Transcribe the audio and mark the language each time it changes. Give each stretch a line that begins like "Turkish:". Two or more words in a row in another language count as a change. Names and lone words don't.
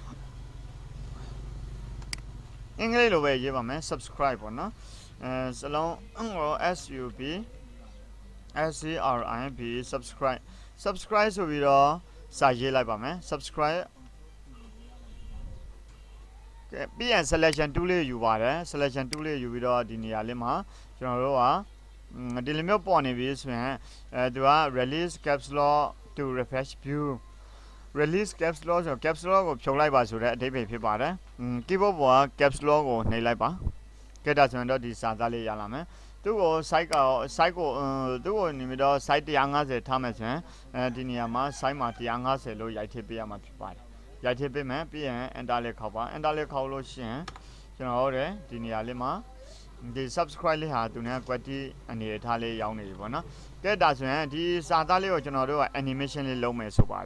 Burmese: အင်္ဂလိပ်လိုပဲရေးပါမယ် subscribe ပေါ့နော်စလုံး SUB SCRIB subscribe ဆိုပြီးတော့စာရေးလိုက်ပါမယ် subscribe ကဲ ပြီးရင်
English: selection tool
Burmese: လေးယူပါတယ်
English: selection tool
Burmese: လေးယူပြီးတော့ဒီနေရာလေးမှာကျွန်တော်တို့ကဒီလိုမျိုးပေါ်နေပြီဆိုရင်သူက
English: release caps lock to refresh view release caps lock
Burmese: ဆို
English: caps lock
Burmese: ကိုဖြုတ်လိုက်ပါဆိုတဲ့အဓိပ္ပာယ်ဖြစ်ပါတယ် keyboard ပေါ်က
English: caps lock
Burmese: ကိုနှိပ်လိုက်ပါကဲဒါဆိုရင်တော့ဒီစာသားလေးရလာမယ်သူ့ကို site ကိုသူ့ကိုနေ ပြီးတော့ site 150ထားမယ်ဆိုရင်ဒီနေရာမှာ site မှာ150လို့ရိုက်ထည့်ပေးရမှာဖြစ်ပါတယ်ရိုက်ထည့်ပေးမယ်ပြီးရင် enter လေးခောက်ပါ enter လေးခောက်လို့ရှိရင်ကျွန်တော်တို့ဒီနေရာလေးမှာဒီ subscribe လေးဟာသူနဲ့ quality အနေထားလေးရောက်နေပြီပေါ့နော်ကဲဒါဆိုရင်ဒီစာသားလေးကိုကျွန်တော်တို့က animation လေးလုပ်မယ်ဆိုပါ